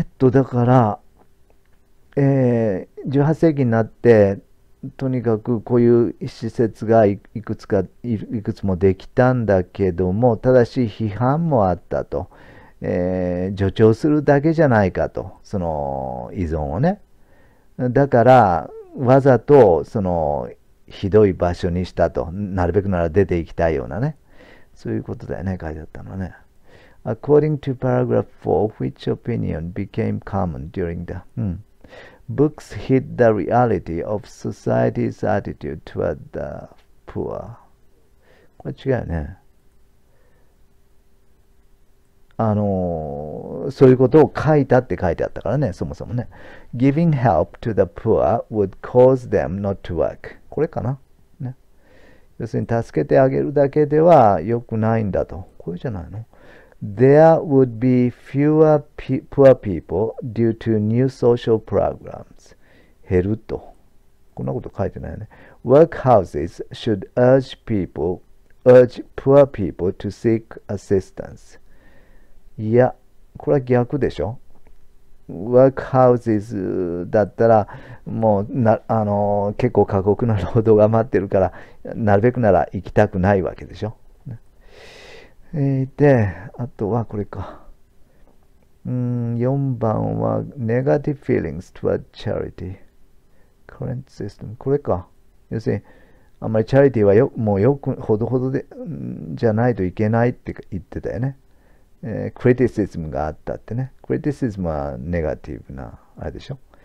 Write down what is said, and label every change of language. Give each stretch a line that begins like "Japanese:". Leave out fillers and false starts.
Japanese: だから、18世紀になって、とにかくこういう施設がいくつもできたんだけども、ただし批判もあったと。助長するだけじゃないかと、その依存をね。だから、わざとそのひどい場所にしたと。なるべくなら出ていきたいようなね。そういうことだよね、書いてあったのね。
English: According to paragraph 4, which opinion became common during the books hid the reality of society's attitude toward the poor.
Japanese: これ違うよね。そういうことを書いたって書いてあったからね、そもそもね。
English: Giving help to the poor would cause them not to work.
Japanese: これかな、ね。要するに助けてあげるだけでは良くないんだと。これじゃないの？
English: There would be fewer poor people due to new social programs.
Japanese: 減ると。こんなこと書いてないよね。
English: Workhouses should urge poor people to seek assistance.
Japanese: いや、これは逆でしょ。 Workhouses だったら、もう結構過酷な労働が待ってるから、なるべくなら行きたくないわけでしょ。で、あとはこれか。 4番は
English: Negative feelings toward charity. Current system.
Japanese: これか。要するに、あんまりチャリティーはもうほどほどで、じゃないといけないって言ってたよね。クリティシズムがあったってね。クリティシズムはネガティブな、あれでしょ。